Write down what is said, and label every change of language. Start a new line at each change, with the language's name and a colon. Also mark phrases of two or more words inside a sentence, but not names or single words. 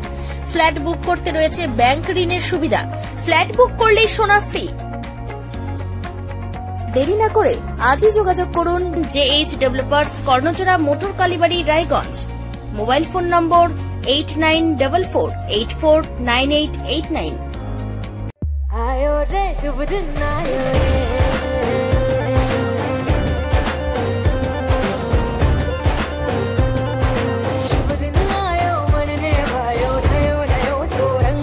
Bangla: ফ্ল্যাট বুক করতে রয়েছে ব্যাংক ঋণের সুবিধা। ফ্ল্যাট বুক করলেই সোনা ফ্রি। দেরি না করে আজই যোগাযোগ করুন JH ডেভেলপার্স, কর্ণচড়া, মোটর কালীবাড়ি, রায়গঞ্জ। মোবাইল ফোন নম্বর 8944849889।
Hindi: आयो रे शुभ दिन आयो रे, शुभ दिन आयो मन ने भायो नयो नयो